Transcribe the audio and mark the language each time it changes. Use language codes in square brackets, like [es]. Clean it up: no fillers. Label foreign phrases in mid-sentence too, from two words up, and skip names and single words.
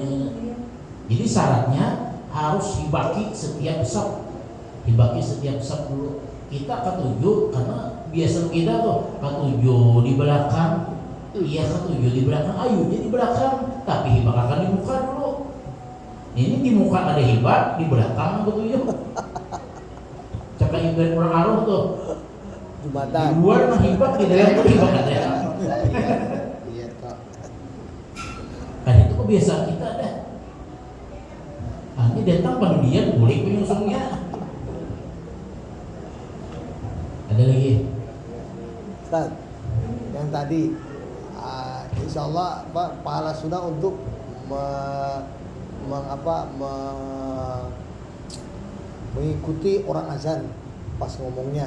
[bjn] Jadi syaratnya harus hibaki setiap saf. Hibaki setiap saf dulu. Kita ketujuh karena biasa kita tuh ketujuh di belakang. Iya ketujuh di belakang. Ayo jadi di belakang. Tapi hibak akan di muka dulu. Ini di muka ada hibak, di belakang ketujuh. Cakap ibarat orang aruh tuh. Jumatan. Di luar mah hibak, di dalam pun hibak ada. [id] Iya, Kak. Kan itu kebiasaan kita ada. Hanya datang pada dia boleh menyusungnya. Ada lagi? Ustaz, yang tadi [ar] إن شاء الله [id] pahala sunnah untuk mengikuti orang azan pas ngomongnya.